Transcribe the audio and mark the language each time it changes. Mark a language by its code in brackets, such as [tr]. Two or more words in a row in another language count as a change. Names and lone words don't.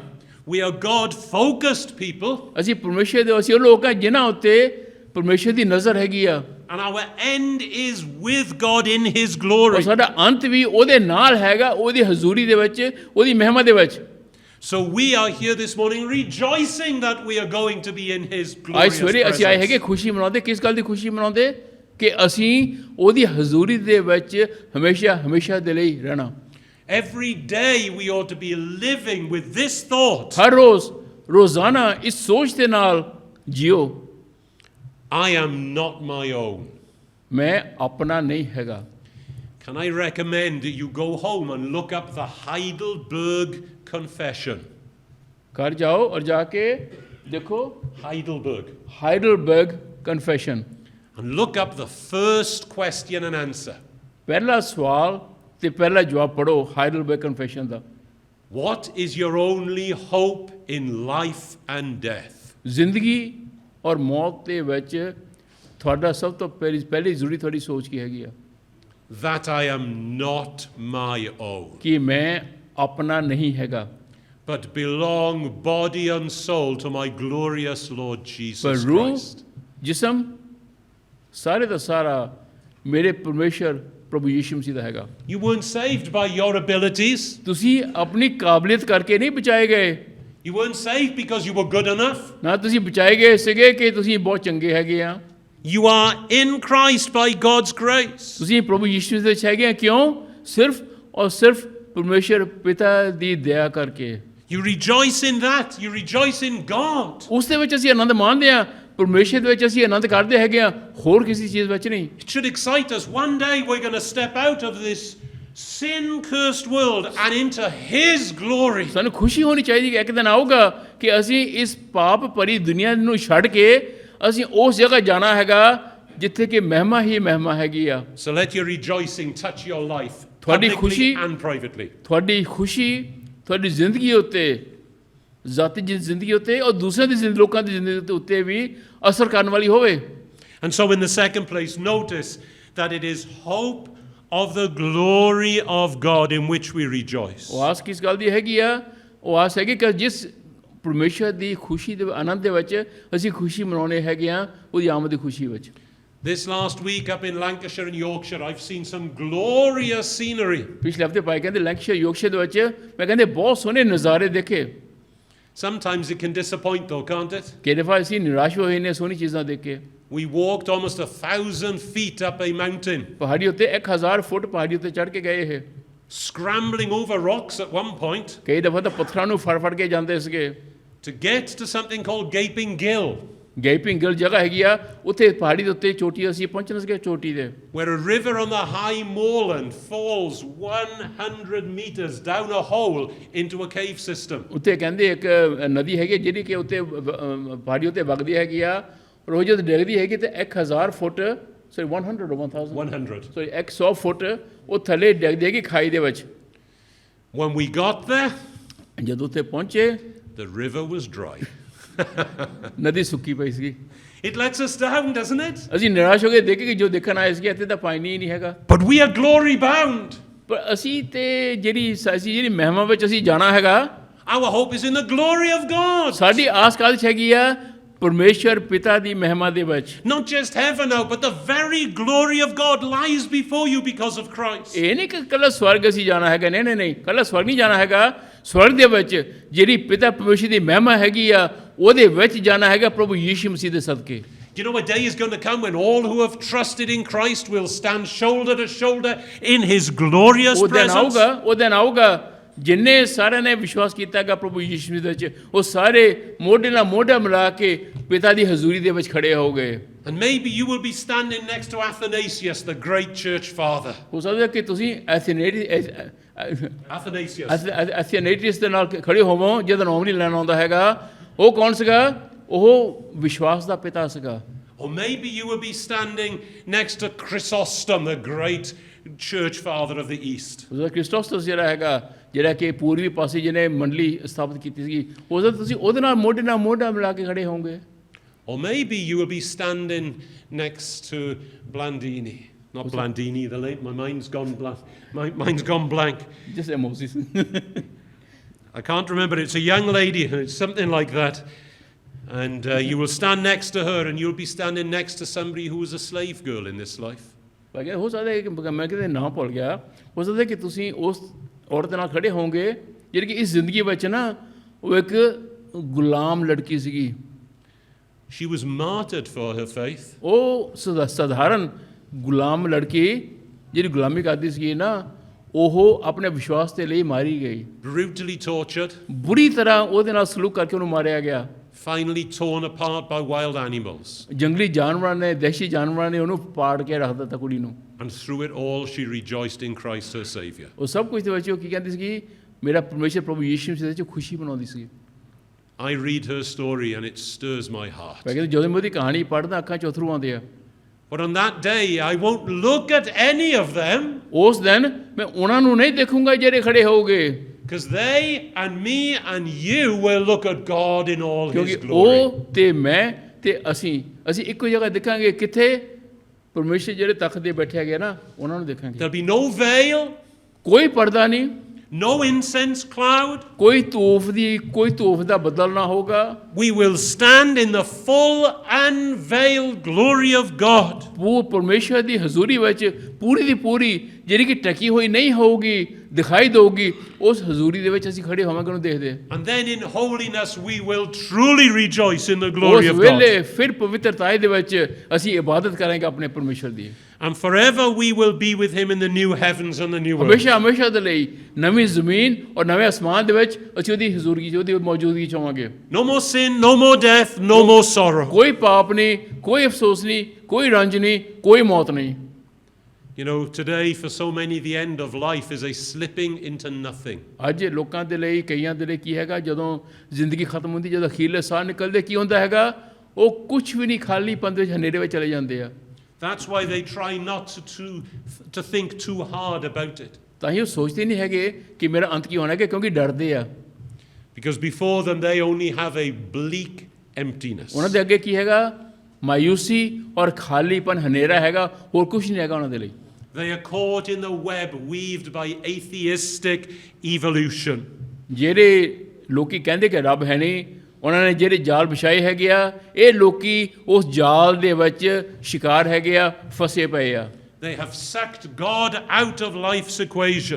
[en] We are God-focused people. [pa] ਅਸੀਂ ਪਰਮੇਸ਼ਰ ਦੇ, ਅਸੀਂ ਉਹ ਲੋਕ ਆ ਜਿਨ੍ਹਾਂ ਉੱਤੇ ਪਰਮੇਸ਼ਰ ਦੀ ਨਜ਼ਰ ਹੈਗੀ ਆ। [en] And our end is with God in His glory. [pa] ਔਰ ਸਾਡਾ ਅੰਤ ਵੀ ਉਹਦੇ ਨਾਲ ਹੈਗਾ, ਉਹਦੀ ਹਜ਼ੂਰੀ ਦੇ ਵਿੱਚ, ਉਹਦੀ ਮਹਿਮਾ ਦੇ ਵਿੱਚ। [en] So we are here this morning rejoicing that we are going to be in His [pa] ਅੱਜ [en] glorious [pa] ਸਵੇਰੇ ਅਸੀਂ ਆਏ ਹੈਗੇ [en] presence. [pa] ਖੁਸ਼ੀ ਮਨਾਉਂਦੇ। ਕਿਸ ਗੱਲ ਦੀ ਖੁਸ਼ੀ ਮਨਾਉਂਦੇ? ਕਿ ਅਸੀਂ ਉਹਦੀ ਹਜ਼ੂਰੀ ਦੇ ਵਿੱਚ ਹਮੇਸ਼ਾ ਹਮੇਸ਼ਾ ਦੇ ਲਈ ਰਹਿਣਾ। [en] Every day we ought to be living with this thought. [pa] ਹਰ ਰੋਜ਼ ਰੋਜ਼ਾਨਾ ਇਸ ਸੋਚ ਦੇ ਨਾਲ ਜਿਓ, [en] I am not my own. [pa] ਮੈਂ ਆਪਣਾ ਨਹੀਂ ਹੈਗਾ। [en] Can I recommend that you go home and look up the Heidelberg Confession? [hi] घर जाओ और जाके देखो Heidelberg. हाइडलबर्ग कन्फेशन, [en] And look up the first question and answer. [hi] पहला सवाल ते पहला जवाब पढ़ो हाइडलबर्ग कन्फेशन ਦਾ। [en] What is your only hope in life and death? [pa] ਜ਼ਿੰਦਗੀ ਔਰ ਮੌਤ ਦੇ ਵਿੱਚ ਤੁਹਾਡਾ ਸਭ ਤੋਂ ਪਹਿਲੀ ਜ਼ਰੂਰੀ ਤੁਹਾਡੀ ਸੋਚ ਕੀ ਹੈਗੀ ਆ? [en] That I am not my own, [pa] ਕਿ ਮੈਂ ਆਪਣਾ ਨਹੀਂ ਹੈਗਾ, [en] but belong body and soul to my glorious Lord [pa] ਪਰ Jesus ਰੂਹ Christ. ਜਿਸਮ ਸਾਰੇ ਦਾ ਸਾਰਾ ਮੇਰੇ ਪਰਮੇਸ਼ਰ ਪ੍ਰਭੂ ਯੀਸ਼ੂ ਮਸੀਹ ਦਾ ਹੈਗਾ। [en] You weren't saved by your abilities. [pa] ਤੁਸੀਂ ਆਪਣੀ ਕਾਬਲੀਅਤ ਕਰਕੇ ਨਹੀਂ ਬਚਾਏ ਗਏ, [en] You weren't saved because you were good enough. [pa] ਨਾ ਤੁਸੀਂ ਬਚਾਏ ਗਏ ਸੀਗੇ ਕਿ ਤੁਸੀਂ ਬਹੁਤ ਚੰਗੇ ਹੈਗੇ ਆ। [en] You are in Christ by God's grace. [pa] ਤੁਸੀਂ ਪ੍ਰਭੂ ਯੀਸ਼ੂ ਦੇ ਵਿੱਚ ਹੈਗੇ ਆ, ਕਿਉਂ? ਸਿਰਫ ਔਰ ਸਿਰਫ ਪਰਮੇਸ਼ਰ ਪਿਤਾ ਦੀ ਦਇਆ ਕਰਕੇ। [en] You rejoice in that. You rejoice in God. [pa] ਉਸ ਦੇ ਵਿੱਚ ਅਸੀਂ ਆਨੰਦ ਮਾਣਦੇ ਆ, ਪਰਮੇਸ਼ਰ ਦੇ ਵਿੱਚ ਅਸੀਂ ਆਨੰਦ ਕਰਦੇ ਹੈਗੇ ਆ, ਹੋਰ ਕਿਸੇ ਚੀਜ਼ ਵਿੱਚ ਨਹੀਂ। [en] It should excite us. One day we're going to step out of this sin-cursed world and into His glory. [pa] ਸਾਨੂੰ ਖੁਸ਼ੀ ਹੋਣੀ ਚਾਹੀਦੀ ਕਿ ਇੱਕ ਦਿਨ ਆਊਗਾ ਕਿ ਅਸੀਂ ਇਸ ਪਾਪ ਭਰੀ ਦੁਨੀਆ ਨੂੰ ਛੱਡ ਕੇ ਅਸੀਂ ਉਸ ਜਗ੍ਹਾ ਜਾਣਾ ਹੈਗਾ ਜਿੱਥੇ ਕਿ ਮਹਿਮਾ ਹੀ ਮਹਿਮਾ ਹੈਗੀ ਆ। [en] So let your rejoicing touch your life, [pa] ਤੁਹਾਡੀ [en] publicly [pa] ਖੁਸ਼ੀ [en] and privately. [pa] ਤੁਹਾਡੀ ਖੁਸ਼ੀ ਤੁਹਾਡੀ ਜ਼ਿੰਦਗੀ ਉੱਤੇ, ਜ਼ਾਤੀ ਜ਼ਿੰਦਗੀ ਉੱਤੇ ਔਰ ਦੂਸਰਿਆਂ ਦੀ ਲੋਕਾਂ ਦੀ ਜ਼ਿੰਦਗੀ ਉੱਤੇ ਵੀ ਅਸਰ ਕਰਨ ਵਾਲੀ ਹੋਵੇ। [en] And so in the second place, notice that it is hope of the glory of God in which we rejoice. [pa] ਉਹ ਆਸ ਕਿਸ ਗੱਲ ਦੀ ਹੈਗੀ ਆ? ਉਹ ਆਸ ਹੈਗੀ ਕਿ ਜਿਸ ਪਰਮੇਸ਼ਰ ਦੀ ਖੁਸ਼ੀ ਦੇ ਆਨੰਦ ਦੇ ਵਿੱਚ ਅਸੀਂ ਖੁਸ਼ੀ ਮਨਾਉਣੇ ਹੈਗੇ ਆ, ਉਹਦੀ ਆਮਦ ਦੀ ਖੁਸ਼ੀ ਵਿੱਚ। [en] This last week up in Lancashire and Yorkshire, I've seen some glorious scenery. [pa] ਪਿਛਲੇ ਹਫ਼ਤੇ ਭਾਈ ਕਹਿੰਦੇ ਲੈਂਕਸ਼ਾਇਰ ਯੋਰਕਸ਼ਾਇਰ ਦੇ ਵਿੱਚ ਮੈਂ ਕਹਿੰਦੇ ਬਹੁਤ ਸੋਹਣੇ ਨਜ਼ਾਰੇ ਦੇਖੇ। [en] Sometimes it can disappoint though, can't it? [pa] ਕਈ ਦਫਾ ਅਸੀਂ ਨਿਰਾਸ਼ ਹੋਏ ਨੇ ਸੋਹਣੀ ਚੀਜ਼ਾਂ ਦੇਖ ਕੇ। [en] We walked almost 1,000 feet up a mountain, [pa] ਪਹਾੜੀ ਉੱਤੇ 1000 ਫੁੱਟ ਪਹਾੜੀ ਉੱਤੇ ਚੜ੍ਹ ਕੇ ਗਏ ਇਹ। [en] scrambling over rocks at one point [pa] ਕਈ ਦਫਾ ਤਾਂ ਪੱਥਰਾਂ ਨੂੰ ਫੜ ਕੇ ਜਾਂਦੇ ਸੀਗੇ। [en] to get to something called Gaping Gill, [pa] ਗੈਪਿੰਗ ਗਿਲ ਜਗ੍ਹਾ ਹੈਗੀ ਆ, ਉੱਥੇ ਪਹਾੜੀ ਦੇ ਉੱਤੇ ਚੋਟੀ ਅਸੀਂ ਪਹੁੰਚਣਾ ਸੀਗੇ ਚੋਟੀ ਦੇ। [en] where a river on the high moorland falls 100 meters down a hole into a cave system. [pa] ਉੱਥੇ ਕਹਿੰਦੇ ਇੱਕ ਨਦੀ ਹੈਗੀ ਜਿਹੜੀ ਕਿ ਉੱਤੇ ਪਹਾੜੀ ਉੱਤੇ ਵਗਦੀ ਹੈਗੀ ਆ, ਰੋਜ਼ ਜਦ ਡਿੱਗਦੀ ਹੈਗੀ ਤੇ 1000 ਫੁੱਟ ਸੌਰੀ 100 or 1000 100. ਸੌਰੀ 100 ਫੁੱਟ ਉਹ ਥੱਲੇ ਡਿੱਗਦੀ ਹੈਗੀ ਖਾਈ ਦੇ ਵਿੱਚ। [en] When we got there, [pa] ਜਦੋਂ ਉੱਥੇ ਪਹੁੰਚੇ [en] the river was dry. [pa] ਨਦੀ ਸੁੱਕੀ ਪਈ ਸੀਗੀ। [en] It lets us down, doesn't it? [pa] ਅਸੀਂ ਨਿਰਾਸ਼ ਹੋ ਕੇ ਦੇਖੇ ਕਿ ਜੋ ਦੇਖਣ ਆਏ ਸੀਗੇ ਇੱਥੇ ਤਾਂ ਪਾਣੀ ਹੀ ਨਹੀਂ ਹੈਗਾ। [en] But we are glory bound. [pa] ਪਰ ਅਸੀਂ ਤੇ ਜਿਹੜੀ ਮਹਿਮਾ ਵਿੱਚ ਅਸੀਂ ਜਾਣਾ ਹੈਗਾ, [en] Our hope is in the glory of God. [pa] ਸਾਡੀ ਆਸ ਕਾਹਦੇ 'ਚ ਹੈਗੀ ਆ? ਪਰਮੇਸ਼ਰ ਪਿਤਾ ਦੀ ਮਹਿਮਾ ਦੇ ਵਿੱਚ। [en] Not just heaven now, but the very glory of God lies before you because of Christ. [pa] ਇਹ ਨਹੀਂ ਕਿ ਕੱਲਾ ਸਵਰਗ ਅਸੀਂ ਜਾਣਾ ਹੈਗਾ, ਨਹੀਂ, ਕੱਲਾ ਸਵਰਗ ਨਹੀਂ ਜਾਣਾ ਹੈਗਾ। ਸਵਰਗ ਦੇ ਵਿੱਚ ਜਿਹੜੀ ਪਿਤਾ ਪਰਮੇਸ਼ਰ ਦੀ ਮਹਿਮਾ ਹੈਗੀ ਆ, ਉਹਦੇ ਵਿੱਚ ਜਾਣਾ ਹੈਗਾ ਪ੍ਰਭੂ ਯੀਸ਼ੂ ਮਸੀਹ ਦੇ ਸਦਕੇ। [en] Do you know a day is going to come when all who have trusted in Christ will stand shoulder to shoulder in His glorious presence? [pa] ਉਹ ਦਿਨ ਆਊਗਾ ਜਿੰਨੇ ਸਾਰਿਆਂ ਨੇ ਵਿਸ਼ਵਾਸ ਕੀਤਾ ਹੈਗਾ ਪ੍ਰਭੂ ਯੀਸ਼ੂ ਮਸੀਹ ਦੇ ਵਿੱਚ, ਉਹ ਸਾਰੇ ਮੋਢੇ ਨਾਲ ਮੋਢਾ ਮਿਲਾ ਕੇ ਪਿਤਾ ਦੀ ਹਜ਼ੂਰੀ ਦੇ ਵਿੱਚ ਖੜੇ ਹੋ ਗਏ। [en] And maybe you will be standing next to Athanasius, the great church father. [pa] ਹੋ ਸਕਦਾ ਕਿ ਤੁਸੀਂ Athanasius. ਦੇ ਨਾਲ ਖੜੇ ਹੋਵੋ ਜਿਹਦਾ ਨਾਮ ਨਹੀਂ ਲੈਣਾ ਆਉਂਦਾ ਹੈਗਾ। ਉਹ ਕੌਣ ਸੀਗਾ? ਉਹ ਵਿਸ਼ਵਾਸ ਦਾ ਪਿਤਾ ਸੀਗਾ। [en] Or maybe you will be standing next to Chrysostom, the great church father of the East. [pa] ਉਹਦਾ ਕ੍ਰਿਸਟੋਸਟਸ ਜਿਹੜਾ ਹੈਗਾ, ਜਿਹੜਾ ਕਿ ਪੂਰਬੀ ਪਾਸੇ ਜਿਹਨੇ ਮੰਡਲੀ ਸਥਾਪਿਤ ਕੀਤੀ ਸੀਗੀ, ਉਹਦਾ ਤੁਸੀਂ ਉਹਦੇ ਨਾਲ ਮੋਢਾ ਮਿਲਾ ਕੇ ਖੜੇ ਹੋਵੋਗੇ। [en] Or maybe you will be standing next to Blandini. Not Blandini, the late. My mind's gone blank. My mind's gone blank. Just Moses. I can't remember. It's a young lady. It's something like that. And you will stand next to her, and you'll be standing next to somebody who was a slave girl in this life. [pa] ਹੋ ਸਕਦਾ ਹੈ ਕਿ ਮੈਂ ਕਿਤੇ ਨਾਂ ਭੁੱਲ ਗਿਆ, ਹੋ ਸਕਦਾ ਕਿ ਤੁਸੀਂ ਉਸ ਔਰਤ ਨਾਲ ਖੜੇ ਹੋਵੋਗੇ ਜਿਹੜੀ ਕਿ ਇਸ ਜ਼ਿੰਦਗੀ ਵਿੱਚ ਨਾ ਉਹ ਇੱਕ ਗੁਲਾਮ ਲੜਕੀ ਸੀਗੀ। [en] She was martyred for her faith. [pa] ਉਹ ਸਧਾਰਨ ਗੁਲਾਮ ਲੜਕੀ ਜਿਹੜੀ ਗੁਲਾਮੀ ਕਰਦੀ ਸੀਗੀ ਨਾ, ਉਹ ਆਪਣੇ ਵਿਸ਼ਵਾਸ ਦੇ ਲਈ ਮਾਰੀ ਗਈ। [en] Brutally tortured. [pa] ਬੁਰੀ ਤਰ੍ਹਾਂ ਉਹਦੇ ਨਾਲ ਸਲੂਕ ਕਰਕੇ ਉਹਨੂੰ ਮਾਰਿਆ ਗਿਆ। [en] finally torn apart by wild animals. [pa] ਜੰਗਲੀ ਜਾਨਵਰਾਂ ਨੇ, ਦਹਿਸ਼ਤੀ ਜਾਨਵਰਾਂ ਨੇ ਉਹਨੂੰ ਪਾੜ ਕੇ ਰੱਖ ਦਿੱਤਾ ਕੁੜੀ ਨੂੰ। [en] And through it all, she rejoiced in Christ her Saviour. [pa] ਉਹ ਸਭ ਕੁਝ ਦੇ ਵਿੱਚ ਉਹ ਕੀ ਕਹਿੰਦੀ ਸੀ, ਮੇਰਾ ਪਰਮੇਸ਼ਰ ਪ੍ਰਭੂ ਯੀਸ਼ੂ ਮਸੀਹ ਦੇ ਵਿੱਚ ਖੁਸ਼ੀ ਮਨਾਉਂਦੀ ਸੀ। [en] I read her story and it stirs my heart. [pa] ਮੈਂ ਕਹਿੰਦੀ ਜਦੋਂ ਮੈਂ ਉਹਦੀ ਕਹਾਣੀ ਪੜ੍ਹਦਾ ਅੱਖਾਂ 'ਚ ਅਥਰੂ ਆਉਂਦੇ ਆ। [en] But on that day, I won't look at any of them, [pa] ਉਸ ਦਿਨ ਮੈਂ ਉਹਨਾਂ ਨੂੰ ਨਹੀਂ ਦੇਖੂੰਗਾ ਜਿਹੜੇ ਖੜੇ ਹੋਊਗੇ, [en] because they and me and you will look at God in all His [pa] ਕਿਉਂਕਿ [en] glory. [pa] ਉਹ ਤੇ ਮੈਂ ਤੇ ਅਸੀਂ ਇੱਕੋ ਜਗ੍ਹਾ ਦੇਖਾਂਗੇ। ਕਿੱਥੇ? ਪਰਮੇਸ਼ਰ ਜਿਹੜੇ ਤਖਤ ਤੇ ਬੈਠੇ ਹੈਗੇ ਨਾ, ਉਹਨਾਂ ਨੂੰ ਦੇਖਾਂਗੇ। [en] There'll be no veil, [pa] ਕੋਈ ਪਰਦਾ ਨਹੀਂ, [en] no incense cloud. [pa] ਕੋਈ ਧੂਫ ਦਾ ਬੱਦਲ ਨਾ ਹੋਗਾ। [en] We will stand in the full unveiled glory of God. [pa] ਉਹ ਪਰਮੇਸ਼ਰ ਦੀ ਹਜ਼ੂਰੀ ਵਿੱਚ ਪੂਰੀ ਦੀ ਪੂਰੀ ਜਿਹੜੀ ਕਿ ਟਕੀ ਹੋਈ ਨਹੀਂ ਹੋਊਗੀ, ਦਿਖਾਈ ਦੇਊਗੀ। ਉਸ ਹਜ਼ੂਰੀ ਦੇ ਵਿੱਚ ਅਸੀਂ ਖੜੇ ਹੋਵਾਂਗੇ ਉਹਨੂੰ ਦੇਖਦੇ। [en] And then in holiness we will truly rejoice in the [pa] ਉਸ [en] glory of God. [pa] ਵੇਲੇ ਫਿਰ ਪਵਿੱਤਰਤਾਈ ਦੇ ਵਿੱਚ ਅਸੀਂ ਇਬਾਦਤ ਕਰਾਂਗੇ ਆਪਣੇ ਪਰਮੇਸ਼ਰ ਦੀ। [en] And forever we will be with Him in the new heavens and the new earth. [pa] ਹਮੇਸ਼ਾ ਦੇ ਲਈ ਨਵੀਂ ਜ਼ਮੀਨ ਔਰ ਨਵੇਂ ਅਸਮਾਨ ਦੇ ਵਿੱਚ ਅਸੀਂ ਉਹਦੀ ਹਜ਼ੂਰੀ, ਉਹਦੀ ਮੌਜੂਦਗੀ ਚ ਹੋਵਾਂਗੇ। [en] No more sin, no more death, no more sorrow. [pa] ਕੋਈ ਪਾਪ ਨਹੀਂ, ਕੋਈ ਅਫਸੋਸ ਨਹੀਂ, ਕੋਈ ਰੰਜ ਨਹੀਂ, ਕੋਈ ਮੌਤ ਨਹੀਂ। [en] You know, today for so many the end of life is a slipping into nothing. [pa] ਅੱਜ ਲੋਕਾਂ ਦੇ ਲਈ, ਕਈਆਂ ਦੇ ਲਈ ਕੀ ਹੈਗਾ, ਜਦੋਂ ਜ਼ਿੰਦਗੀ ਖਤਮ ਹੁੰਦੀ, ਜਦੋਂ ਅਖੀਰਲੇ ਸਾਹ ਨਿਕਲਦੇ, ਕੀ ਹੁੰਦਾ ਹੈਗਾ, ਉਹ ਕੁਝ ਵੀ ਨਹੀਂ, ਖਾਲੀ ਪੰਦੇ ਵਿੱਚ, ਹਨੇਰੇ ਵਿੱਚ ਚਲੇ ਜਾਂਦੇ ਆ। [en] That's why they try not to think too hard about it. [pa] ਤਾਂ ਹੀ ਉਹ ਸੋਚਦੇ ਨਹੀਂ ਹੈਗੇ ਕਿ ਮੇਰਾ ਅੰਤ ਕੀ ਹੋਣਾ ਹੈ, ਕਿਉਂਕਿ ਡਰਦੇ ਆ। [en] Because before them they only have a bleak emptiness. [pa] ਉਹਨਾਂ ਦੇ ਅੱਗੇ ਕੀ ਹੈਗਾ? ਮਾਯੂਸੀ ਔਰ ਖਾਲੀਪਨ, ਹਨੇਰਾ ਹੈਗਾ, ਹੋਰ ਕੁਝ ਨਹੀਂ ਹੈਗਾ ਉਹਨਾਂ ਦੇ ਲਈ। [en] They are caught in the web weaved by atheistic evolution. [pa] ਜਿਹੜੇ ਲੋਕੀ ਕਹਿੰਦੇ ਕਿ ਰੱਬ ਹੈ ਨਹੀਂ, ਉਹਨਾਂ ਨੇ ਜਿਹੜੇ ਜਾਲ ਵਿਛਾਏ ਹੈਗੇ ਆ, ਇਹ ਲੋਕੀ ਉਸ ਜਾਲ ਦੇ ਵਿੱਚ ਸ਼ਿਕਾਰ ਹੈਗੇ ਆ, ਫਸੇ ਪਏ ਆ। [en] They have sucked God out of life's equation.